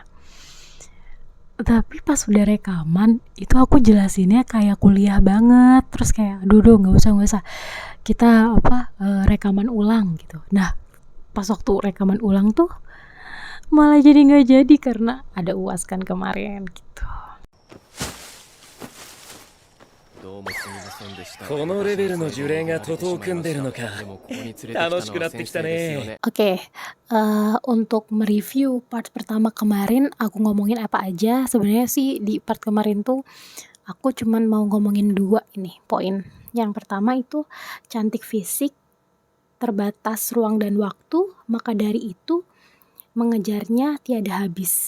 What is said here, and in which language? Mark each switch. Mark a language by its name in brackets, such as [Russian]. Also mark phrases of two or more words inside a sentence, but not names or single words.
[Indonesian] Tapi pas udah rekaman itu aku jelasinnya kayak kuliah banget, terus kayak aduh nggak usah kita rekaman ulang gitu. Nah pas waktu rekaman ulang tuh malah jadi nggak jadi karena ada UAS kan kemarin gitu. [Japanese] このレベルの呪霊が徒党を組んでるのか楽しくなってきたね。 [Indonesian] Oke, untuk mereview part pertama kemarin aku ngomongin apa aja. Sebenarnya sih di part kemarin tuh aku cuman mau ngomongin 2 ini poin. Yang pertama itu cantik fisik, terbatas ruang dan waktu, maka dari itu mengejarnya tiada habis.